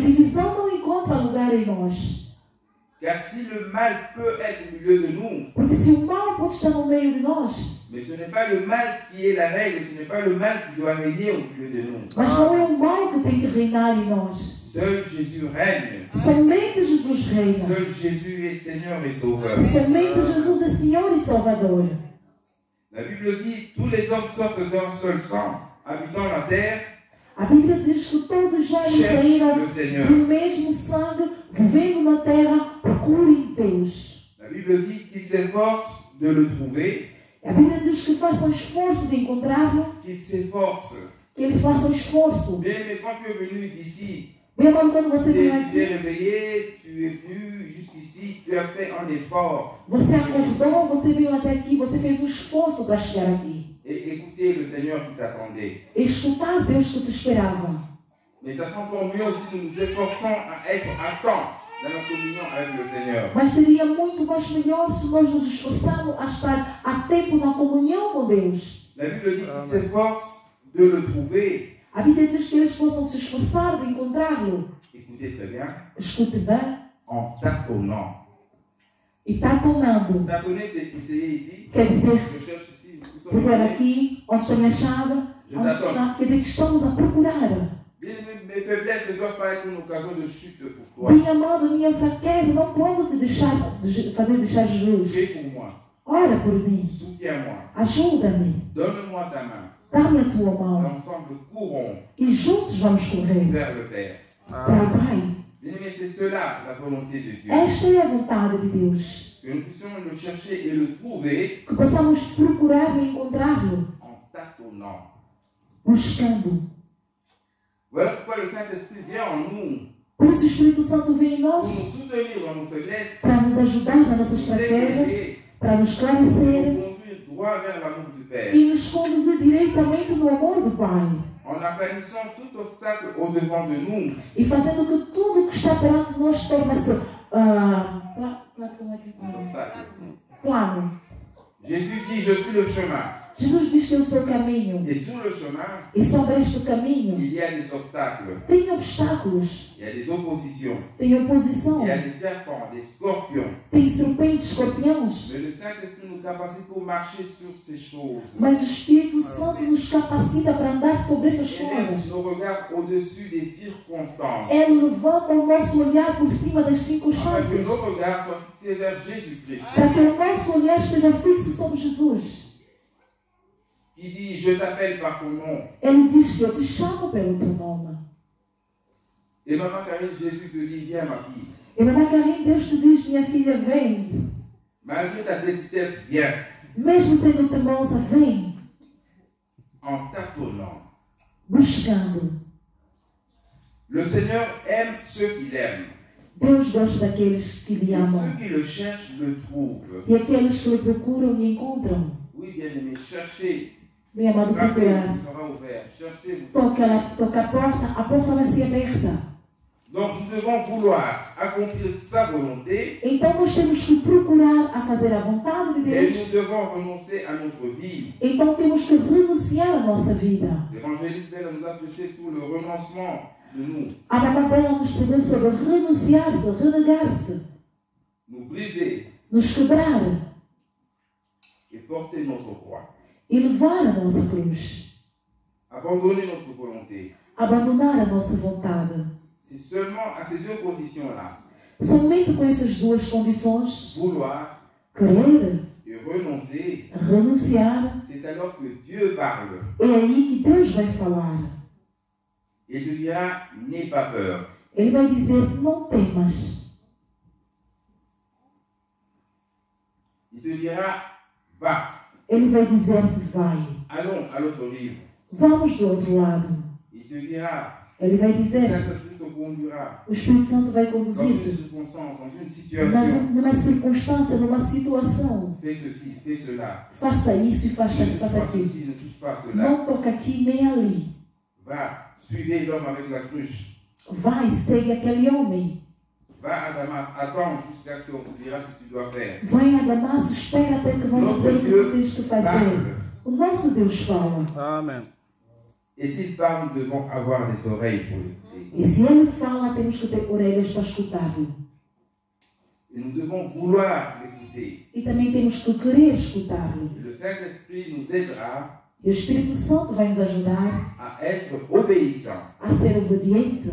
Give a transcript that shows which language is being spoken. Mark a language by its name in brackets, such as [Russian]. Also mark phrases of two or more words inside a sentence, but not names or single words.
[Portuguese] divisão não encontra lugar em nós. [French] Car si le mal peut être au milieu de nous, [Portuguese] Porque se o mal pode estar no meio de nós, [French] mais ce n'est pas le mal qui est la règle, ce n'est pas le mal qui doit régner au milieu de nous. [Portuguese] mas não é o mal que tem que reinar em nós. [French] Seul Jésus règne. [Portuguese] Somente Jesus reina. [French] Seul Jésus est Seigneur et Sauveur. [Portuguese] Somente Jesus é Senhor e Salvador. [French] La Bible dit, tous les hommes sortent d'un seul sang, habitant la terre, [Portuguese] A Bíblia diz que todos os homens [French] cherchent [Portuguese] saíram [French] le Seigneur. [Portuguese] do mesmo sangue, vivendo na terra, procurem Deus. [French] La Bible dit qu'ils s'efforcent de le trouver, [Portuguese] A Bíblia diz que façam esforço de encontrá-lo, [French] qu'ils s'efforcent. [Portuguese] que eles façam esforço. [French] Bien, mais quand tu es venu d'ici, [Portuguese] Meu amado, quando você [French] tu [Portuguese] vem [French] es [Portuguese] aqui, [French] réveillé, tu es venu jusqu'ici, tu as fait un effort. [Portuguese] você acordou, você veio até aqui, você fez um esforço para chegar aqui. [French] Et écoutez le Seigneur qui t'attendait. [Portuguese] Escutar Deus que te esperava. [French] Mais ça sera encore mieux si nous nous efforçons à être à temps dans notre communion avec le Seigneur. [Portuguese] Mas seria muito mais melhor se nós nos esforçarmos a estar a tempo na comunhão com Deus. [French] La Bible dit qu'ils s'efforcent de le trouver. [Portuguese] A Bíblia diz que eles possam se esforçar de encontrá-lo. [French] Écoutez très bien, [Portuguese] Escute bem. [French] en tâtonnant. [Portuguese] E tatonando. [French] Tâtonner, c'est essayer ici. [Portuguese] Quer dizer, [French] Je cherche ici. Où sont [Portuguese] procurar [French] les [Portuguese] aqui, onde tem a chave, onde está. Quer dizer que estamos a procurar. [French] Bien, mes faiblesses ne doivent pas être une occasion de chute pour toi. [Portuguese] Bem amado, minha fraqueza não pode te deixar, fazer deixar Jesus. [French] Prie pour moi. [Portuguese] Ora por mim. [French] Soutiens-moi. [Portuguese] Ajuda-me. [French] Donne-moi ta main. [Portuguese] Dá-me a tua mão. [French] Ensemble, courons [Portuguese] E juntos vamos correr [French] vers le Père. [Portuguese] para o Pai. [French] Bien-aimés, c'est cela la volonté de Dieu. [Portuguese] Esta é a vontade de Deus. [French] Que nous puissions le chercher et le trouver [Portuguese] Que possamos procurar e encontrá-lo, [French] en tâtonnant. [Portuguese] buscando. [French] Voilà pourquoi le Saint-Esprit vient en nous [Portuguese] Por isso o Espírito Santo vem em [French] pour [Portuguese] nós [French] nous soutenir dans nos faiblesses, [Portuguese] para nos ajudar nas nossas [French] nous [Portuguese] fraquezas, [French] éclairer, [Portuguese] para nos [French] pour [Portuguese] esclarecer [French] nous conduire droit vers l'amour du Père. [Portuguese] e nos conduzir diretamente no amor do Pai. [French] En aplanissant tout obstacle au-devant de nous, [Portuguese] E fazendo que tudo que está perante nós torne-se [French] obstacle. [Portuguese] plano. [French] Jésus dit, je suis le chemin. [Portuguese] Jesus diz que é o seu caminho. [French] Et sur le chemin, [Portuguese] E sobre este caminho [French] il y a des obstacles, [Portuguese] tem obstáculos, [French] il y a des oppositions, [Portuguese] tem oposição, [French] il y a des serpents, des scorpions. [Portuguese] tem serpentes, escorpiões. [French] Mais le Saint-Esprit nous capacite pour marcher sur ces choses. [Portuguese] Mas o Espírito Santo nos capacita para andar sobre essas [French] Il [Portuguese] coisas. [French] lève nos regards au-dessus des circonstances. [Portuguese] Ele levanta o nosso olhar por cima das [French] Afin que [Portuguese] circunstâncias. [French] nos regards soient fixés vers Jésus-Christ. [Portuguese] Para que o nosso olhar esteja fixo sobre Jesus. [French] Qui dit, je t'appelle par ton nom. [Portuguese] Ele diz que eu te chamo pelo teu nome. [French] Et maman Karine, Jésus te dit, viens ma fille. [Portuguese] E mamãe Karine, Deus te diz, minha filha, vem. [French] Malgré ta détresse, viens. [Portuguese] Mesmo sendo teimosa, vem. [French] En tâtonnant. [Portuguese] Buscando. [French] Le Seigneur aime ceux qu'il aime. [Portuguese] Deus gosta daqueles que lhe [French] Et [Portuguese] amam. [French] ceux qui le cherchent le trouvent. [Portuguese] E aqueles que lhe procuram, lhe encontram. [French] Oui, bien-aimé, cherchez. [Portuguese] Meu amado, [French] Frappez, [Portuguese] procurar. [French] vous sera ouvert. Cherchez, vous. [Portuguese] Toca a porta vai ser aberta. [French] Donc nous devons vouloir accomplir sa volonté [Portuguese] Então nós temos que procurar a fazer a vontade de [French] et [Portuguese] Deus. [French] nous devons renoncer à notre vie. [Portuguese] Então temos que renunciar à nossa vida. [French] L'évangéliste Bella nous a prêché sur le renoncement de nous, [Portuguese] A mamãe dela nos pregou sobre renunciar-se, renegar-se, [French] nous briser [Portuguese] nos quebrar [French] et porter notre croix. [Portuguese] e levar a nossa cruz. [French] abandonner notre volonté. [Portuguese] abandonar a nossa vontade. [French] C'est seulement à ces deux conditions-là, [Portuguese] Somente com essas duas condições, [French] vouloir [Portuguese] querer, [French] et renoncer, [Portuguese] renunciar, [French] c'est alors que Dieu parle. [Portuguese] é aí que Deus vai falar. [French] Il te dira, n'aie pas peur. [Portuguese] Ele vai dizer, não temas. [French] Il te dira, va, [Portuguese] Ele vai dizer-te, vai. [French] allons à l'autre rive. [Portuguese] Vamos do outro lado. [French] Il te dira, [Portuguese] Ele vai [French] le [Portuguese] dizer, [French] Saint-Esprit te conduira [Portuguese] o Espírito Santo vai [French] dans une [Portuguese] conduzir-te [French] circonstance, dans une situation. [Portuguese] numa circunstância, numa situação. [French] Fais ceci, fais cela. [Portuguese] Faça isso e [French] Ne [Portuguese] faça [French] touche pas [Portuguese] aquilo. [French] ceci, ne touche pas cela. [Portuguese] Não toca aqui nem ali. [French] Va, suivez l'homme avec la cruche. [Portuguese] Vai, segue aquele homem. [French] Va à Damas, attends jusqu'à ce qu'on te dira ce que tu dois faire. [Portuguese] Vai a Damasco, espera até que vão dizer o que tu tens que fazer. [French] Parle. [Portuguese] O nosso Deus fala. Amen. [French] Et s'il parle, nous devons avoir des oreilles pour l'écouter. [Portuguese] E se ele fala, temos que ter orelhas para escutá-lo. [French] Et nous devons vouloir l'écouter. [Portuguese] E também temos que querer escutá-lo. [French] Et le Saint-Esprit nous aidera [Portuguese] E o Espírito Santo vai nos ajudar [French] à être obéissants [Portuguese] a ser obediente